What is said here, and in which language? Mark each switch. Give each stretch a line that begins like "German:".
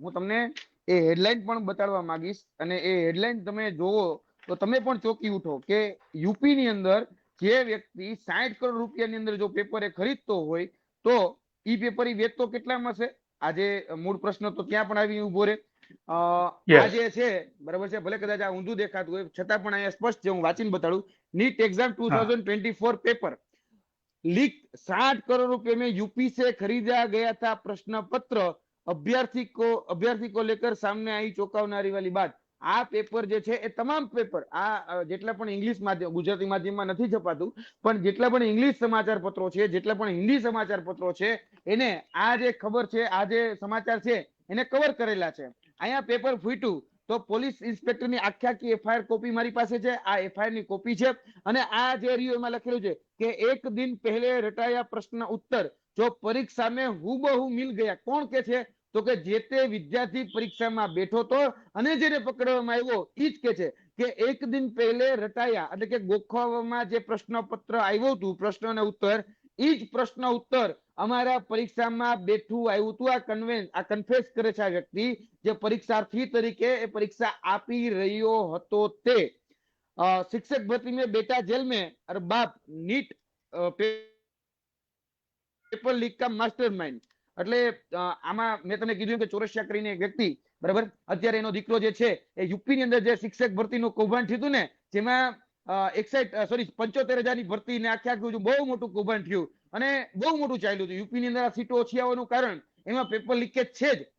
Gujarati: હું તમને એ હેડલાઇન પણ બતાડવા માંગીશ, અને એ હેડલાઇન તમે જોવો તો તમે પણ ચોંકી ઉઠો કે યુપી ની અંદર જે વ્યક્તિ 60 કરોડ રૂપિયાની અંદર જો પેપર એ ખરીદતો હોય તો ઈ પેપર ઈ વેચતો કેટલામાં છે? આજે મૂળ પ્રશ્ન તો ત્યાં પણ આવી ઉભો રહે. આ યસ. જે છે, બરાબર છે, ભલે કદાચ આ ઊંધું દેખાતું હોય છતાં પણ અહીંયા સ્પષ્ટ છે, હું વાંચીને બતાડું.
English: NEET exam
Gujarati: હા,
Hindi: 2024 पेपर लीक, 60 करोड़ रुपए में यूपी से खरीदा गया था प्रश्न पत्र, अभ्यर्थी को लेकर सामने आई चौंकावनारी वाली बात.
Gujarati: આ પેપર જે છે એ તમામ પેપર, આ જેટલા પણ ઇંગ્લિશ માધ્યમ, ગુજરાતી માધ્યમમાં નથી છપાતું, પણ જેટલા પણ ઇંગ્લિશ સમાચાર પત્રો છે, જેટલા પણ હિન્દી સમાચાર પત્રો છે, એને આ જે ખબર છે, આ જે સમાચાર છે એને કવર કરેલા છે. અહીંયા પેપર ફૂટ્યું તો પોલીસ ઇન્સ્પેક્ટરની આખી આખી એફઆઈઆર કોપી મારી પાસે છે. આ એફઆઈઆર ની કોપી છે. અને આ જે રહ્યું એમાં લખેલું છે કે
Hindi: 1 दिन पहले रटाया प्रश्न उत्तर जो परीक्षा में हूबहू मिल गया.
Gujarati: કોણ કે છે? તો કે જે તે વિદ્યાર્થી પરીક્ષામાં બેઠો તો અને જેને પકડવામાં આવ્યો ઈ જ કે છે કે
Hindi: 1 दिन पहले रटाया,
Gujarati: એટલે કે ગોખવામાં જે પ્રશ્નપત્ર આવ્યું હતું, પ્રશ્ન અને ઉત્તર, ઈ જ પ્રશ્ન ઉત્તર અમારા પરીક્ષામાં બેઠું આવ્યું હતું. આ કન્ફેસ કરે છે આ વ્યક્તિ, જે પરીક્ષાર્થી તરીકે એ પરીક્ષા આપી રહ્યો હતો તે.
Hindi: शिक्षक भर्ती में बेटा जेल में और बाप नीट પેપર લીક કા માસ્ટરમાઇન્ડ.
Gujarati: એટલે આમાં મેં તમને કીધું કે ચોરસિયા કરીને એક વ્યક્તિ, બરાબર, અત્યારે એનો દીકરો જે છે એ યુપી ની અંદર જે શિક્ષક ભરતીનું કૌભાંડ થયું ને, જેમાં 75,000 ની ભરતી ને આખું બહુ મોટું કૌભાંડ થયું અને બહુ મોટું ચાલ્યું હતું. યુપી ની અંદર આ સીટો ઓછી આવવાનું કારણ એમાં પેપર લીકેજ છે જ.